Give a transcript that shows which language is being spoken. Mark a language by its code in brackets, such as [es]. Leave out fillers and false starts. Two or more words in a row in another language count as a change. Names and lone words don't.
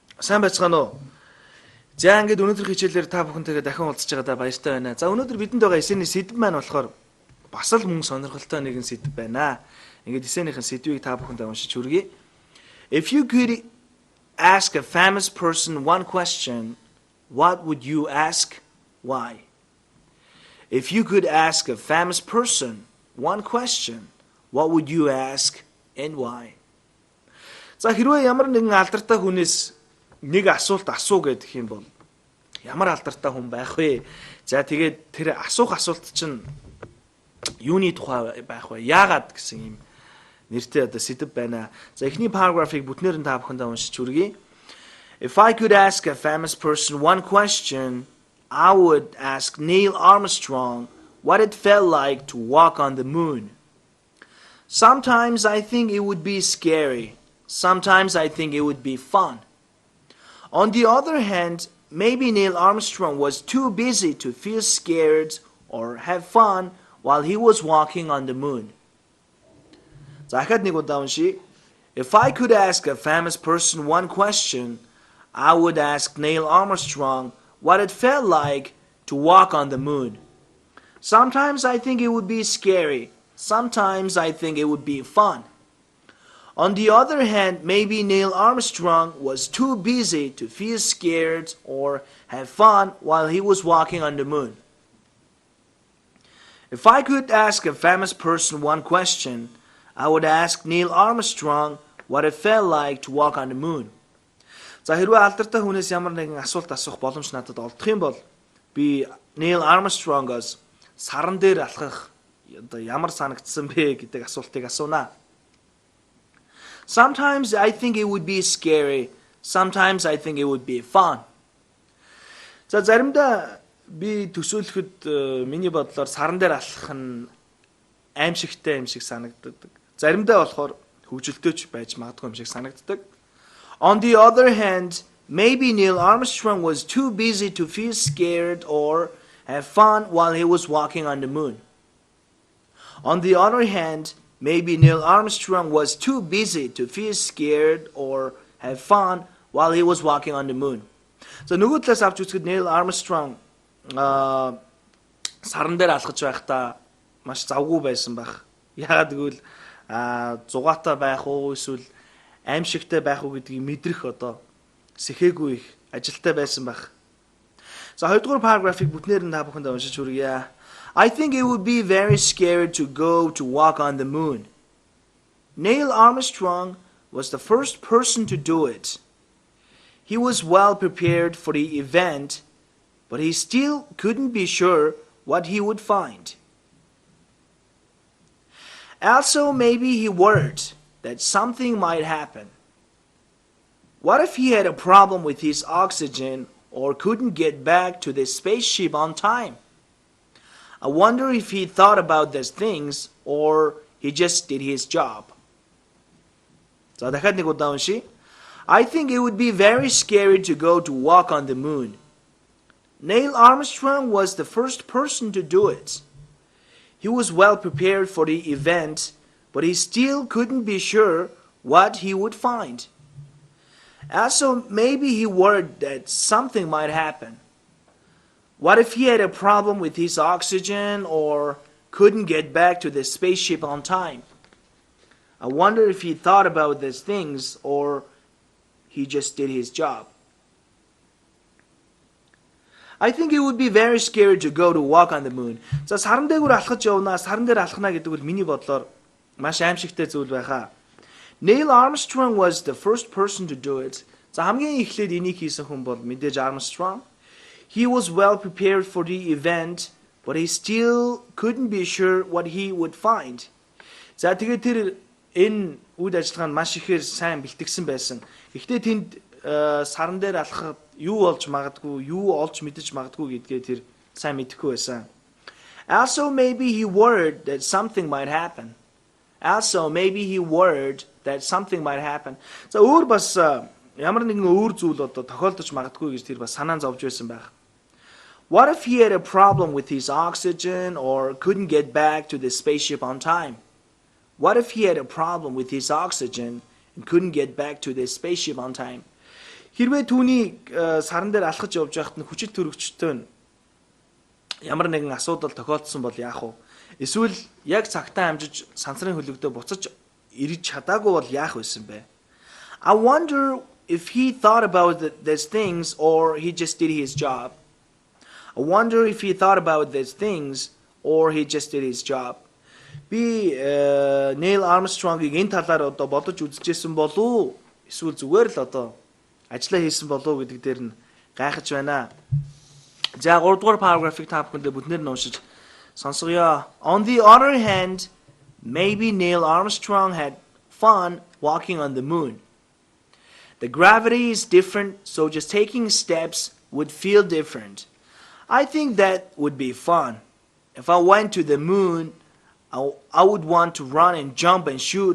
[mn] сайн байцгаана уу? За ингээд өнөөдөр хичээлээр та бүхэнтэйгээ дахин уулзч байгаадаа баяртай байна. За өнөөдөр бидэнд байгаа эсэний сэдв маань болохоор бас л мөн сонирхолтой нэгэн сэдв байна. Ингээд эсэнийхэн сэдвийг та бүхэндээ уншиж хүргэе. [en] If you could ask a famous person one question, what would you ask? Why? If you could ask a famous person one question, what would you ask and why? [mn] За хэрвээ ямар нэгэн алдартай хүнээс нэг асуулт асуу гэдэг юм бол ямар алдартай хүн байх вэ? За тэгээд тэр асуух асуулт чинь юуны тухай байх вэ? Яагаад гэсэн юм нэртэй одоо сэдв байна. За эхний параграфыг бүтнээр нь та бүхэндээ уншиж хүргэе. [en] If I could ask a famous person one question, I would ask Neil Armstrong what it felt like to walk on the moon. Sometimes I think it would be scary. Sometimes I think it would be fun. On the other hand, maybe Neil Armstrong was too busy to feel scared or have fun while he was walking on the moon. [mn] Захад нэг удаа унши. [en] If I could ask a famous person one question, I would ask Neil Armstrong what it felt like to walk on the moon. Sometimes I think it would be scary. Sometimes I think it would be fun. On the other hand, maybe Neil Armstrong was too busy to feel scared or have fun while he was walking on the moon. If I could ask a famous person one question, I would ask Neil Armstrong what it felt like to walk on the moon. [mn] За хэрвээ алдартай хүнээс ямар нэгэн асуулт асуух боломж надад олдох юм бол би Neil Armstrong-оос саран дээр алхах одоо ямар санагдсан бэ гэдэг асуултыг асуунаа. [en] Sometimes I think it would be scary. Sometimes I think it would be fun. [mn] За заримдаа би төсөөлөхөд миний бодлоор саран дээр алхах нь аимшигтай юм шиг санагддаг. Заримдаа болохоор хөвгөлтөөч байж магадгүй юм шиг санагддаг. [en] On the other hand, maybe Neil Armstrong was too busy to feel scared or have fun while he was walking on the moon. On the other hand, maybe Neil Armstrong was too busy to feel scared or have fun while he was walking on the moon. [mn] So нөгөө талаас авч үзэхэд Neil Armstrong саран дээр алхаж байхдаа маш завгүй байсан байх. Яагаад гэвэл зугаатай байх уу эсвэл аимшигтай байх уу гэдгийг мэдрэх одоо сэхээгүй их ажилтай байсан байх. За хоёрдугаар параграфыг бүтнээр нь та бүхэнд уншиж хүргье. [en] I think it would be very scary to go to walk on the moon. Neil Armstrong was the first person to do it. He was well prepared for the event, but he still couldn't be sure what he would find. Also, maybe he worried that something might happen. What if he had a problem with his oxygen or couldn't get back to the spaceship on time? I wonder if he thought about these things or he just did his job. [mn] So дахиад нэг удаа унши. [en] I think it would be very scary to go to walk on the moon. Neil Armstrong was the first person to do it. He was well prepared for the event, but he still couldn't be sure what he would find. Also, maybe he worried that something might happen. What if he had a problem with his oxygen or couldn't get back to the spaceship on time? I wonder if he thought about these things or he just did his job. I think it would be very scary to go to walk on the moon. [mn] За саран дээгүүр алхаж явна, саран дээр алхана гэдэг бол миний бодлоор маш аимшигтай зүйл байхаа. [en] Neil Armstrong was the first person to do it. [mn] За хамгийн эхлээд энийг хийсэн хүн бол мэдээж Armstrong. [en] He was well prepared for the event, but he still couldn't be sure what he would find. [mn] За тэгээд тэр энэ үйл ажиллагаанд маш ихээр сайн бэлтгэсэн байсан. Гэхдээ тэнд саран дээр алхахад юу олж магадгүй, юу олж мэдэж магадгүй гэдгээ тэр сайн мэдэхгүй байсан. [en] Also, maybe he worried that something might happen. Also, maybe he worried that something might happen. [mn] За өөр бас ямар нэгэн өөр зүйл одоо тохиолдож магадгүй гэж тэр бас санаан зовж байсан байх. [en] What if he had a problem with his oxygen or couldn't get back to the spaceship on time? What if he had a problem with his oxygen and couldn't get back to the spaceship on time? [mn] Хэрвээ түүний саран дээр алхаж явж байхад нь хүчит төрөгчтэй нь ямар нэгэн асуудал тохиолдсон бол яах вэ? Эсвэл яг цагтаа амжиж сансрын хөлөгдөө буцаж ирж чадаагүй бол яах байсан бэ? I wonder if he thought about these things or he just did his job. I wonder if he thought about these things or he just did his job. Би Neil Armstrong-ыг энэ талаар одоо бодож үзчихсэн болов уу? Эсвэл зүгээр л одоо ажиллаа хийсэн болов уу гэдэг дээр нь гайхаж байна. За 3 дугаар параграфыг та бүхэндээ бүтнээр нь уншиж сонсгоё. [en] On the other hand, maybe Neil Armstrong had fun walking on the moon. The gravity is different, so just taking steps would feel different. I think that would be fun. If I went to the moon, I would want to run and jump and shoot.